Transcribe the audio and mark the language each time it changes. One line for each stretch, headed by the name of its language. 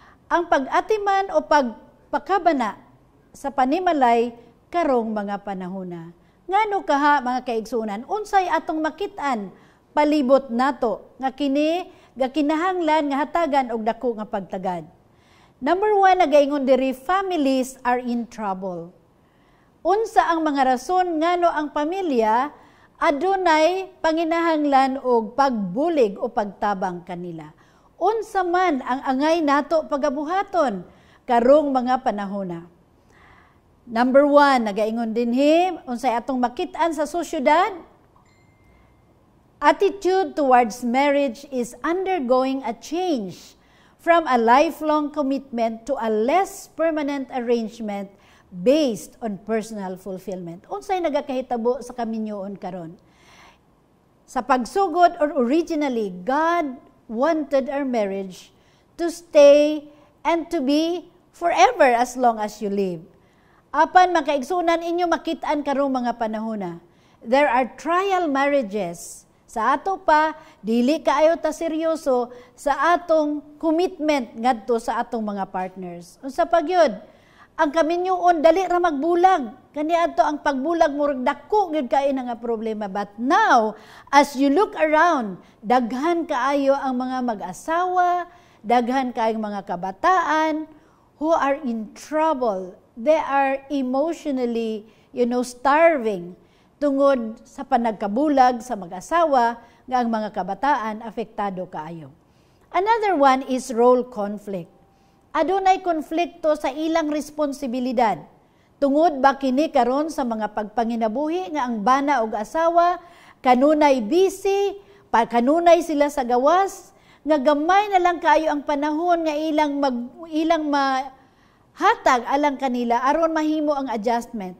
Cebuano: Ang pag-atiman o pagpakabana sa panimalay karong mga panahona. Ngano kaha mga kaigsunan, unsay atong makitaan palibot nato nga kini gakinahanglan nga hatagan og dako nga pagtagad.
English: Number 1,
Cebuano: nagaingon diri,
English: families are in trouble.
Cebuano: Unsa ang mga rason ngano ang pamilya adunay panginahanglan og pagbulig o pagtabang kanila. Unsa man ang angay nato pagabuhaton karong mga panahona. Number 1, nagaingon dinhi, unsay atong makit-an sa sosyedad?
English: Attitude towards marriage is undergoing a change from a lifelong commitment to a less permanent arrangement based on personal fulfillment.
Cebuano: Unsay nagakahitabo sa kaminyoon karon? Sa pagsugod
English: or originally, God wanted our marriage to stay and to be forever as long as you live.
Cebuano: Apan makaigsunan inyo makit-an karong mga panahona.
English: There are trial marriages.
Cebuano: Sa ato pa, dili kaayo ta seryoso sa atong commitment ngadto sa atong mga partners. Unsa pagyud? Ang kaminyoon dali ra magbulag. Kaniadto ang pagbulag murag dako gyud kay nga problema.
English: But now, as you look around,
Cebuano: daghan kaayo ang mga mag-asawa, daghan kaayo mga kabataan
English: who are in trouble. They are emotionally, starving
Cebuano: tungod sa panagkabulag sa mag-asawa nga ang mga kabataan apektado kaayo.
English: Another one is role conflict.
Cebuano: Adunay konflikto sa ilang responsibilidad. Tungod ba kini karon sa mga pagpanginabuhi nga ang bana ug asawa kanunay busy, kanunay sila sa gawas, nga gamay na lang kaayo ang panahon nga ilang hatag alang kanila aron mahimo ang adjustment.